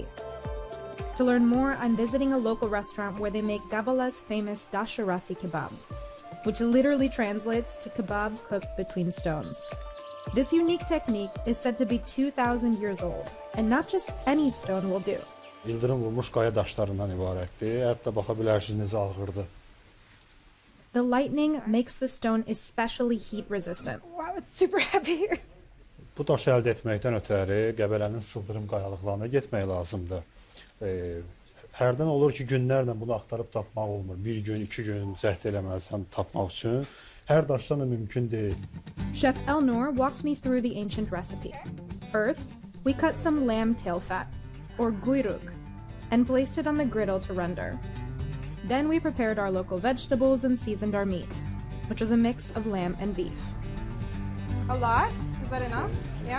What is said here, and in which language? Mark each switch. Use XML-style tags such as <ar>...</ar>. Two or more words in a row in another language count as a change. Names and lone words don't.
<en>To learn more, I'm visiting a local restaurant where they make Gabala's famous dasharasi kebab, which literally translates to kebab cooked between stones. This unique technique is said to be 2,000 years old, and not just any stone will do.</en> <az>Yıldırım vurmuş qaya daşlarından ibarətdir. Hətta baxa bilərsiniz necə ağırdır.</az> <en>The lightning makes the stone especially heat resistant. Wow, it's super heavy.</en> <az>Bu daşı əldə etməkdən ötəri Qəbələnin sıldırım qayalıqlarına getmək lazımdır. Hərdən olur ki, günlərlə bunu axtarıb tapmaq olmur. Bir gün, 2 gün cəhd eləməlisən tapmaq üçün. Hər daşdan da mümkün deyil.</az> <en>Chef Elnor walked me through the ancient recipe. First, we cut some lamb tail fat, or guyruk, and placed it on the griddle to render. Then we prepared our local vegetables and seasoned our meat, which was a mix of lamb and beef. A lot? Is that enough? Yeah.</en>